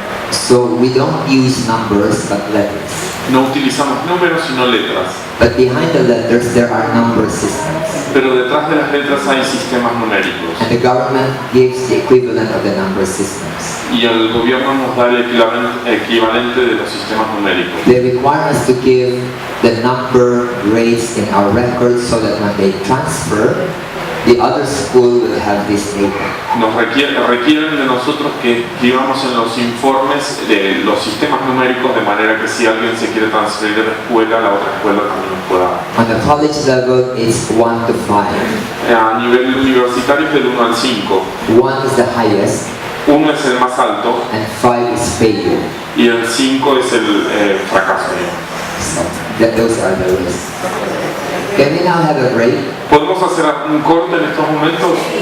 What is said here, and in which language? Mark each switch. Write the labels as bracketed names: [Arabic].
[English] so we don't use numbers but letters. [Spanish] No utilizamos números sino letras, [English] But behind the letters there are number systems, [Spanish] pero detrás de las letras hay sistemas numéricos [English] and the government gives the equivalent of the number systems. [Spanish] y el gobierno nos da el equivalente de los sistemas numéricos. [English] They require us to give the number grades in our records so that when they transfer, the other school will have this data. [Spanish] Nos requieren de nosotros que escribamos en los informes de los sistemas numéricos de manera que si alguien se quiere transferir de la escuela, la otra escuela también lo pueda. [English] On the college level, it's 1 to 5. [Spanish] A nivel universitario es del 1 al 5. [English] 1 is the highest, [Spanish] 1 es el más alto [English] and 5 is failure. [Spanish] y el 5 es el fracaso. [English] So those are the rules. Can we now have a break? [Spanish] ¿Podemos hacer un corte en estos momentos?